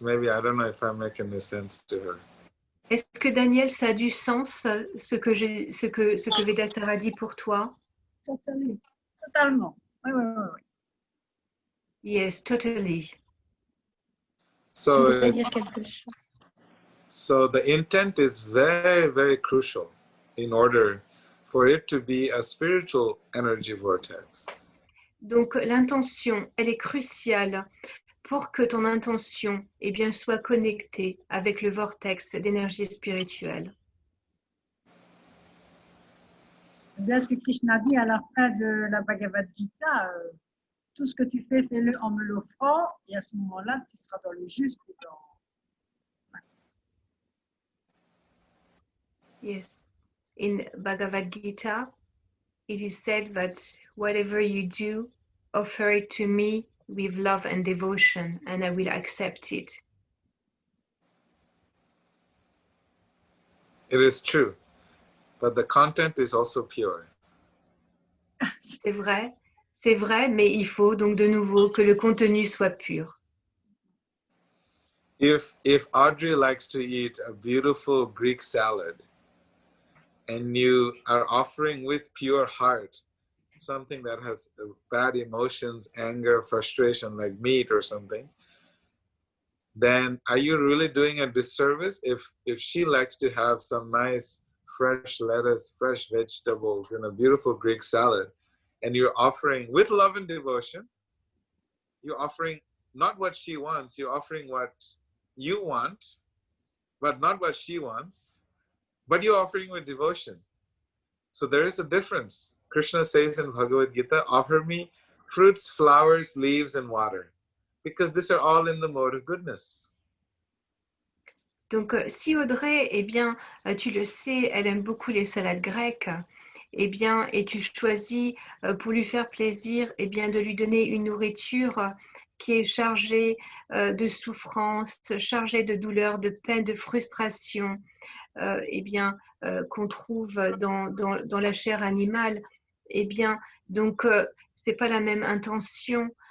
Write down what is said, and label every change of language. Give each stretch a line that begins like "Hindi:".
English: Maybe I don't know if I make any sense to her.
French: Est-ce que Daniel, ça a du sens ce que Vedasara dit pour toi? Totalement. Oui, oui, oui, oui.
English: Yes, totally. So,
French: dire quelque chose.
English: So the intent is very, very crucial in order for it to be a spiritual energy vortex.
French: Donc l'intention, elle est cruciale pour que ton intention eh bien, soit connectée avec le vortex d'énergie spirituelle. C'est bien ce que Krishna dit à la fin de la Bhagavad Gita. Tout ce que tu fais, fais-le en me l'offrant, et à ce moment-là, tu seras dans le juste.
English: Yes. In Bhagavad Gita, it is said that whatever you do, offer it to me with love and devotion, and I will accept it. It is true, but the content is also pure.
French: C'est vrai, mais il faut donc de nouveau que le contenu soit pur.
English: If Audrey likes to eat a beautiful Greek salad, and you are offering with pure heart something that has bad emotions, anger, frustration, like meat or something, then are you really doing a disservice if she likes to have some nice fresh lettuce, fresh vegetables in a beautiful Greek salad, and you're offering with love and devotion, you're offering not what she wants, you're offering what you want, but not what she wants, but you're offering with devotion. So there is a difference. Krishna says in Bhagavad Gita, offer me fruits, flowers, leaves, and water, because these are all in the mode of goodness.
French: Donc, si Audrey, eh bien, tu le sais, elle aime beaucoup les salades grecques, eh bien, et tu choisis pour lui faire plaisir, eh bien, de lui donner une nourriture qui est chargée de souffrance, chargée de douleur, de peine, de frustration, eh bien, qu'on trouve dans la chair animale, eh bien, donc, c'est pas la même intention.